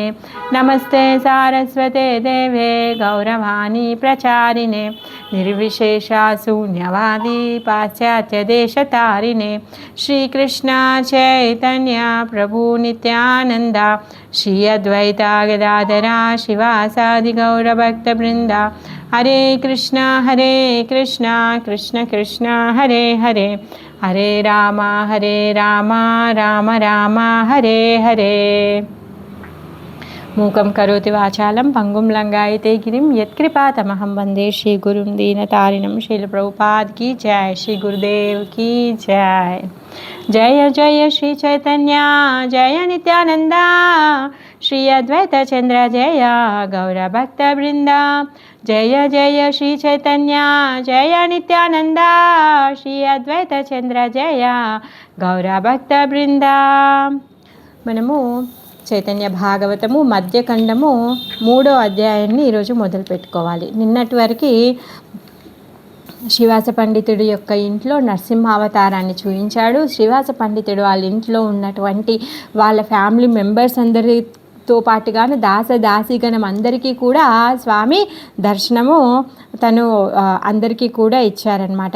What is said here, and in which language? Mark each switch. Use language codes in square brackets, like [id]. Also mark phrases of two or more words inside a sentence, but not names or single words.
[sa] नमस्ते सारस्वते देवे गौरवाणी प्रचारिणे निर्विशेषा शून्यवादी पाश्चात्यदेशतारिणे श्रीकृष्ण चैतन्य प्रभु नित्यानंद श्री अद्वैता गदाधरा शिवासादि गौरभक्तवृंदा हरे कृष्ण कृष्ण कृष्ण हरे हरे हरे राम राम राम हरे हरे। मूकं करोति वाचालं पंगुं लंघयते गिरिं यत्कृपातमहं वन्दे श्रीगुरुं दीनतारिणं। [hi] श्रील प्रभुपाद की जय, श्री गुरुदेव की जय। जय जय श्री चैतन्य जय नित्यानंदा श्री अद्वैत चंद्र जय गौरभक्तवृंदा जय जय श्री चैतन्य जय नित्यानंदा श्री अद्वैत चंद्र जय गौरभक्तवृंदा। [te] మనము చైతన్య భాగవతము మధ్యఖండము 3వ అధ్యాయాన్ని ఈరోజు మొదలు పెట్టుకోవాలి. నిన్నటి వరకు శ్రీవాస పండితుడి యొక్క ఇంట్లో నరసింహావతారాన్ని చూపించాడు. శ్రీవాస పండితుడు వాళ్ళ ఇంట్లో ఉన్నటువంటి వాళ్ళ [en] family members [te] అందరితో పాటుగాను దాసీగణం అందరికీ కూడా స్వామి దర్శనము తను అందరికీ కూడా ఇచ్చారనమాట.